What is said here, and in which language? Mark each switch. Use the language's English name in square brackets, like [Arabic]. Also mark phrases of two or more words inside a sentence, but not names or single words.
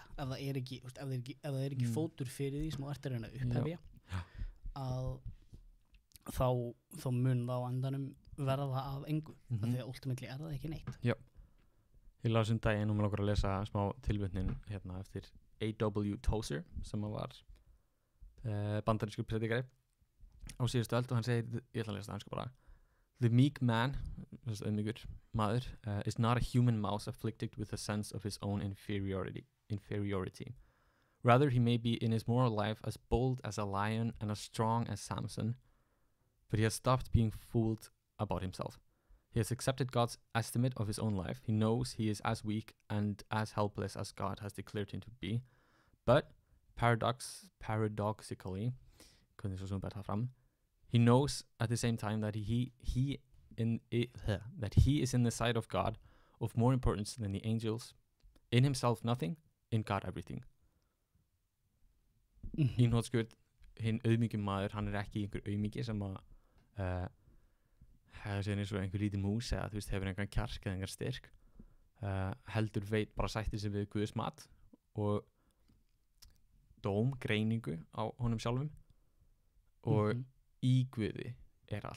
[Icelandic] Ef það er ekki, ef það er ekki fótur fyrir því sem þú ert að reyna að upphefja, að þá mun það á endanum verða það af engu, af því að ultimately er það ekki neitt. Ég las daginn og mér langar að lesa smá tilvitnin hérna eftir A.W. Tozer sem var bandarískur predikari á síðustu öld og hann segir, ég ætla að lesa það sko bara: [English] The meek man, [Icelandic] auðmýkur maður, [English] is not a human mouse afflicted with a sense of his own inferiority. Rather, he may be in his moral life as bold as a lion and as strong as Samson, but he has stopped being fooled about himself. He has accepted God's estimate of his own life. He knows he is as weak and as helpless as God has declared him to be. But paradoxically, he knows at the same time that he is in the sight of God of more importance than the angels. In himself nothing, in God everything. [Icelandic] Í nótskjörð, hinn auðmýkjum maður, hann er ekki einhver auðmýki sem að hefur sér eins og einhver lítið mús eða þú veist hefur einhvern kjark eða einhver styrk, heldur veit bara sættir sig við Guðs mat og greiningu á honum sjálfum og í Guði er allt.